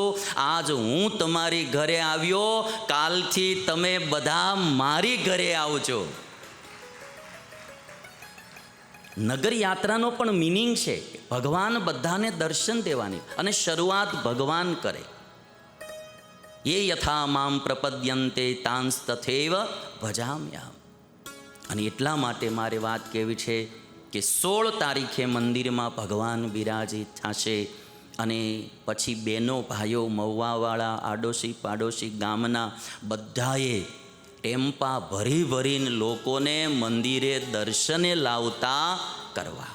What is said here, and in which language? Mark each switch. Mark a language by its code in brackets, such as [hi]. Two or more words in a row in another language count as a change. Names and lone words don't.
[gu] આજ હું તમારી ઘરે આવ્યો, કાલથી તમે બધા મારી ઘરે આવજો. નગર યાત્રાનો પણ મિનિંગ છે ભગવાન બધાને દર્શન દેવાની, અને શરૂઆત ભગવાન કરે. [sa] ये यथा माम प्रपद्यन्ते तांस तथैव भजाम्यहम्. [gu] અને એટલા માટે મારે વાત કહેવી છે કે 16 તારીખે મંદિરમાં ભગવાન બિરાજિત થશે. અને પછી બહેનો ભાઈઓ મહુવાવાળા આડોશી પાડોશી ગામના બધાએ ટેમ્પા ભરી ભરીને લોકોને મંદિરે દર્શને લાવતા કરવા.